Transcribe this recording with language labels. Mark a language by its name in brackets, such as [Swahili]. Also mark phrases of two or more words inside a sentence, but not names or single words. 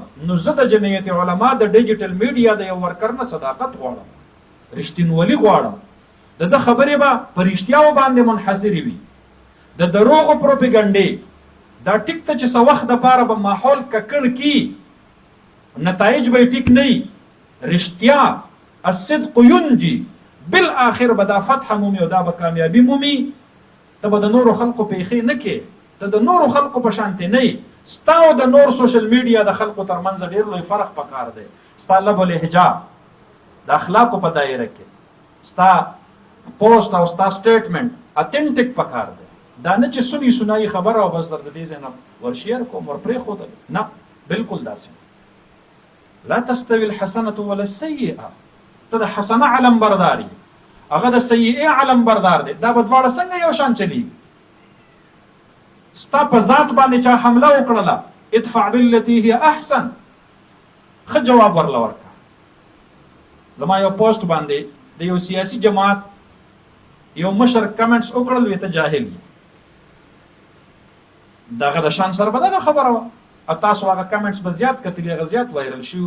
[Pashto] نو زه د جمعیت علما د [English] digital media [Pashto] د یو ورکر نه صداقت غواړم، رښتینولي غواړم. د خبرې به په رښتیاو باندې منحصرې وي. د دروغو پروپیګنډې دا ټیک ته چې څه وخت دپاره به ماحول ککړ کي، نتایج به یې ټیک نه وي. رښتیا [Arabic] الصدق ینجي، [Pashto] بالآخر به دا فتح مومي او دا به کامیابي مومي. ته به د نورو خلقو پیښې نه کې، ته د نورو خلقو په شانتې نه یې. ستا او د نور [English] social media [Pashto] د خلکو ترمنځ ډېر لوی فرق پکار دی. ستا لب او لهجه د اخلاقو په دایره کې ستا پوسټ او ستا [English] statement authentic [Pashto] پکار دی. دا نه چې سنی سنایي خبره او بس در د دې ځای نه ورشیر کوم ور پرېښودل، نه، بالکل داسې. [Arabic] لا تستوي الحسنة ولا السیئه. [Pashto] ته د حسنه علم برداري، هغه د سیئه علم بردار دی. دا به دواړه څنګه یو شان چلیږي؟ ستا په ذات باندې چا حمله وکړله، [Arabic] ادفع بالتي هي احسن، [Pashto] ښه جواب ورله ورکړه. زما یو پوسټ باندې د یو سیاسي جماعت یو مشر کمنټس وکړل، وی ته جاهل یې. دغه د شان سره به دغه خبره وه، او تاسو هغه کمنټس به زیات کتلي، هغه زیات وایرل شوي.